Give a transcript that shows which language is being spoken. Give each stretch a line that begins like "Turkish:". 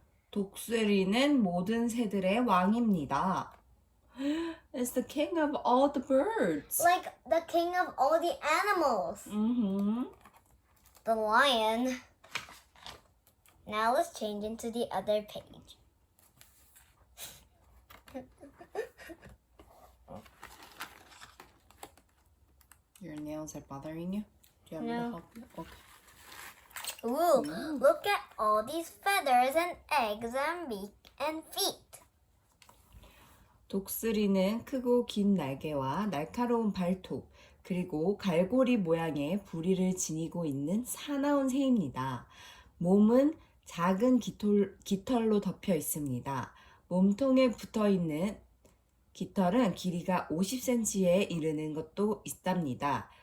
Korean: 독수리는 모든 새들의 왕입니다.
English: It's the king of all the birds. Like the king of all the animals. The lion. Now let's change into the other page. Your nails are bothering you? Do you want me No. to help you? Okay. Ooh, look at all these feathers and eggs and beak and feet.
Korean: 독수리는 크고 긴 날개와 날카로운 발톱, 그리고 갈고리 모양의 부리를 지니고 있는 사나운 새입니다. 몸은 작은 깃털로 덮여 있습니다. 몸통에 붙어 있는 깃털은 길이가 50cm에 이르는 것도 있답니다.